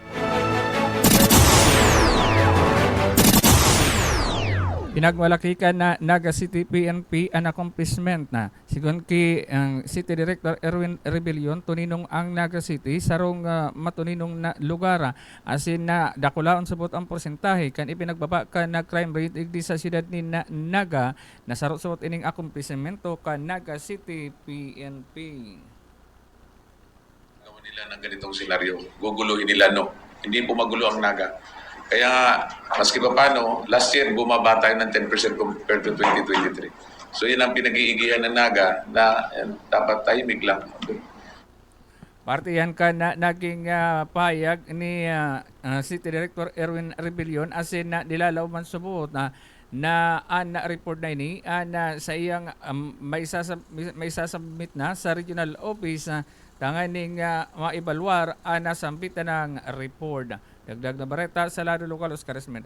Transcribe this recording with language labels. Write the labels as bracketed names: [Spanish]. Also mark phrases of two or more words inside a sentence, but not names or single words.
[Bikol] Pinagmalakikan na Naga City PNP ang accomplishment na sigon ki ang City Director Erwin Rebellion tuninong ang Naga City sarong matuninong na lugar asin na dakulaon subot ang porsentahe kan ipinagbaba ka na crime rate igdi sa siyudad ni Naga na sarot-subot ining accomplishmento ka Naga City PNP. [Filipino] Gawin nila ng ganitong senaryo. Guguluhin nila, no? Hindi po magulo ang Naga. Kaya nga, maski pa paano, [English] last year [Filipino] bumaba tayo ng 10% [English] compared to [Filipino] 2023. So yun ang pinag-iigihan ng Naga na dapat tahimik lang. [Bikol] Parte yan ka na naging payag ni City Director Erwin Rebellion asin na nilalaw man subot na report na ini na sa iyang may sasubmit na sa regional office tanganing maibalwar na sambitan ng report. Dagdag na bareta sa lado lokal Oscar Esmeda.